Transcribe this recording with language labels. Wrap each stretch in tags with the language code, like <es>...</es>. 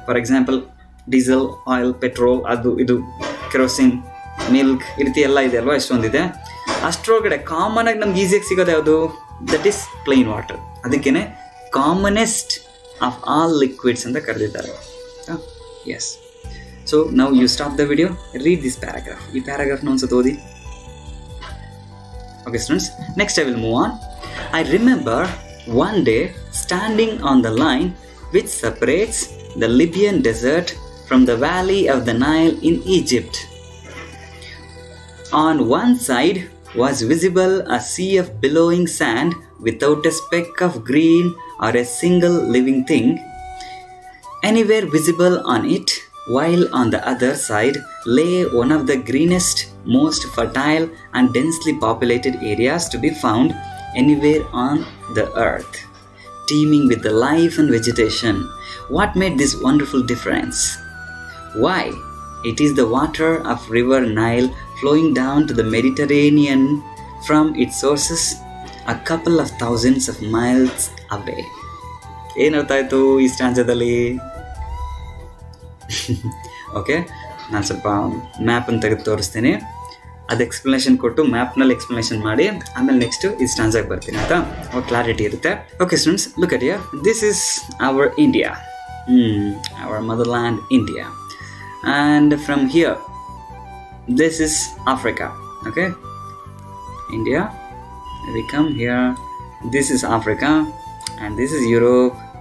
<kn>For example diesel, oil, petrol, ಅದು ಇದು, kerosene, milk, ಈ ರೀತಿ ಎಲ್ಲ ಇದೆ ಅಲ್ವಾ, ಎಷ್ಟೊಂದಿದೆ. ಅಷ್ಟರೊಳಗಡೆ ಕಾಮನಾಗಿ ನಮ್ಗೆ ಈಸಿಯಾಗಿ ಸಿಗೋದು ಯಾವುದು?</kn> <en>That is plain water.</en> <kn>ಅದಕ್ಕೇ</kn> <en>commonest of all liquids</en> <kn>ಅಂತ ಕರೆದಿದ್ದಾರೆ. ಎಸ್.</kn> <en>So ನಾವು you stop the video, read this paragraph.</en> <kn>ಈ ಪ್ಯಾರಾಗ್ರಾಫ್ನ ಒಂದ್ಸತಿ ಓದಿ.</kn> <en>Okay students, next I will move on. I remember one day standing on the line which separates the Libyan desert from the valley of the Nile in Egypt. On one side was visible a sea of billowing sand without a speck of green or a single living thing anywhere visible on it, while on the other side lay one of the greenest, most fertile and densely populated areas to be found anywhere on the earth, teeming with the life and vegetation. What made this wonderful difference? Why? It is the water of river Nile flowing down to the Mediterranean from its sources a couple of thousands of miles away.</en> <kn>ಏನರ್ತಾಯಿತು ಈ ಸ್ಟ್ಯಾನ್ಜದಲ್ಲಿ? Okay, ನಾನು ಸ್ವಲ್ಪ ಮ್ಯಾಪನ್ನು ತೆಗೆದು ತೋರಿಸ್ತೀನಿ. ಅದು explanation ಕೊಟ್ಟು ಮ್ಯಾಪ್ನಲ್ಲಿ explanation ಮಾಡಿ ಆಮೇಲೆ next ಈ ಸ್ಟ್ಯಾನ್ಜಾಗಿ ಬರ್ತೀನಿ ಆಯಿತಾ? ಅವಾಗ ಕ್ಲಾರಿಟಿ ಇರುತ್ತೆ.</kn> <en>Okay students, look at here. This is our India, our motherland India, and from here this is Africa. Okay, India, we come here, this is Africa and this is Europe.</en>